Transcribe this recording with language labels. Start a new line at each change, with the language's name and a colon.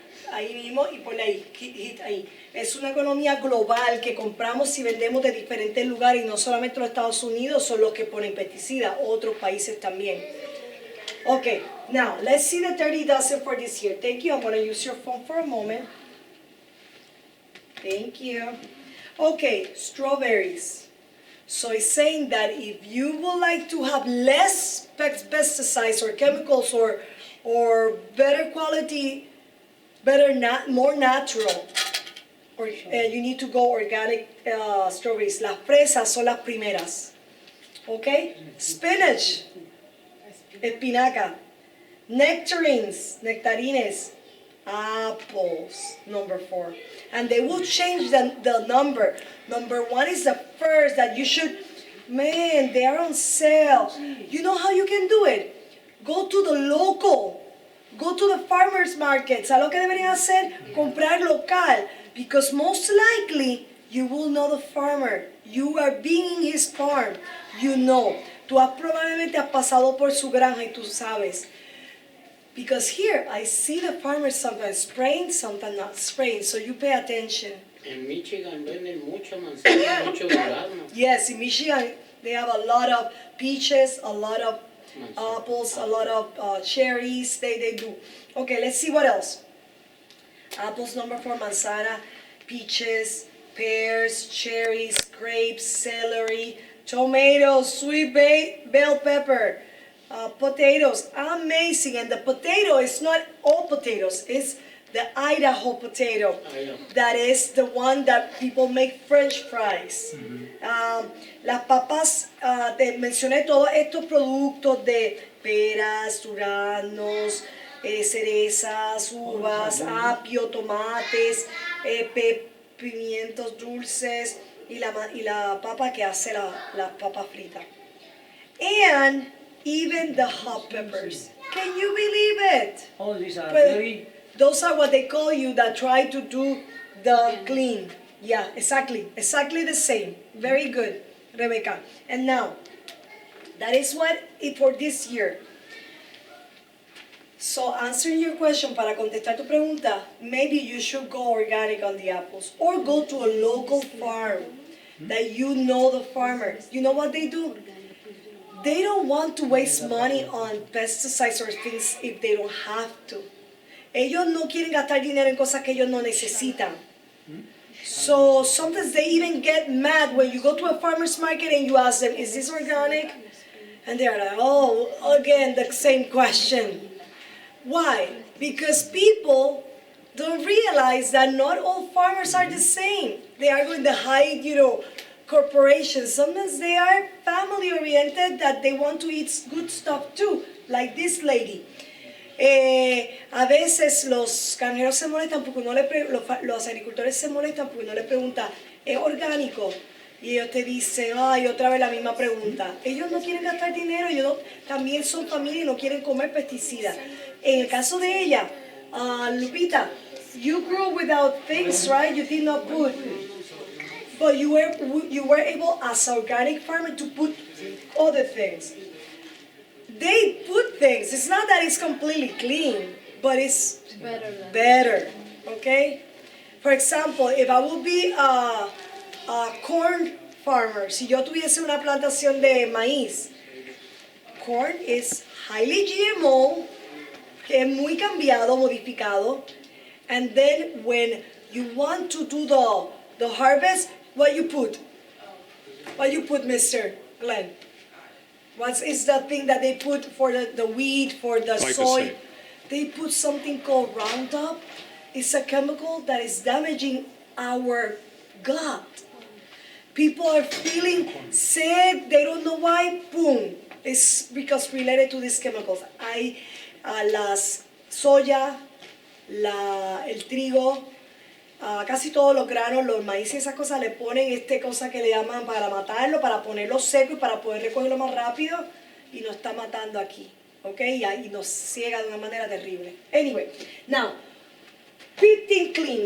Spanish: Ahí mismo y ponle ahí, hit ahí. Es una economía global que compramos y vendemos de diferentes lugares y no solamente los Estados Unidos son los que ponen pesticidas, otros países también.
English: Okay, now let's see the Dirty Dozen for this year. Thank you. I'm going to use your phone for a moment. Thank you. Okay, strawberries. So it's saying that if you would like to have less pesticides or chemicals or better quality, more natural, you need to go organic strawberries.
Spanish: Las fresas son las primeras. Okay? Spinach, espinaca.
English: nectarines, apples, number 4. And they will change the number. Number 1 is the first that you should, man, they are on sale. You know how you can do it? Go to the local. Go to the farmer's market.
Spanish: ¿Sabes lo que deberían hacer? Comprar local.
English: Because most likely, you will know the farmer. You are being in his farm. You know.
Spanish: Tú probablemente has pasado por su granja y tú sabes.
English: Because here, I see the farmers sometimes spraying, sometimes not spraying. So you pay attention.
Spanish: En Michigan venden mucha manzana, mucho durazno.
English: Yes, in Michigan, they have a lot of peaches, a lot of apples, a lot of cherries. They do. Okay, let's see what else. Apples, number 4, manzana, peaches, pears, cherries, grapes, celery, tomatoes, sweet bell pepper, potatoes. Amazing. And the potato is not all potatoes. It's the Idaho potato. That is the one that people make French fries.
Spanish: Las papas, te mencioné todos estos productos de peras, duraznos, cerezas, uvas, apio, tomates, pimientos dulces y la papa que hace la papa frita.
English: And even the hot peppers. Can you believe it? Oh, these are But very... those are what they call you that try to do the clean. Yeah, exactly the same. Very good, Rebecca. And now, that is what it for this year. So answering your question,
Spanish: para contestar tu pregunta,
English: maybe you should go organic on the apples or go to a local farm that you know the farmers. You know what they do? They don't want to waste money on pesticides or things if they don't have to.
Spanish: Ellos no quieren gastar dinero en cosas que ellos no necesitan.
English: So sometimes they even get mad when you go to a farmer's market and you ask them, is this organic? And they're like, oh, again, the same question. Why? Because people don't realize that not all farmers are the same. They are going to hide, corporations. Sometimes they are family oriented that they want to eat good stuff too, like this lady.
Spanish: A veces los granjeros se molestan porque los agricultores se molestan porque no le preguntan, ¿es orgánico? Y ellos te dicen, ay, otra vez la misma pregunta. Ellos no quieren gastar dinero, ellos también son familia y no quieren comer pesticidas. En el caso de ella, Lupita,
English: you grew without things, right? You did not put, but you were able as an organic farmer to put other things. They put things. It's not that it's completely clean, but it's better. Okay? For example, if I would be a corn farmer,
Spanish: si yo tuviese una plantación de maíz,
English: corn is highly GMO,
Spanish: que es muy cambiado, modificado,
English: and then when you want to do the harvest, what you put? What you put, Mr. Glenn? What is the thing that they put for the wheat, for the soy? They put something called Roundup. It's a chemical that is damaging our gut. People are feeling sick, they don't know why, boom. It's because related to these chemicals.
Spanish: Hay las soya, el trigo, casi todos los granos, los maíz y esas cosas le ponen cosa que le llaman para matarlo, para ponerlo seco y para poder recogerlo más rápido y nos está matando aquí, ¿ok? Y nos ciega de una manera terrible.
English: Anyway, now, 15 clean.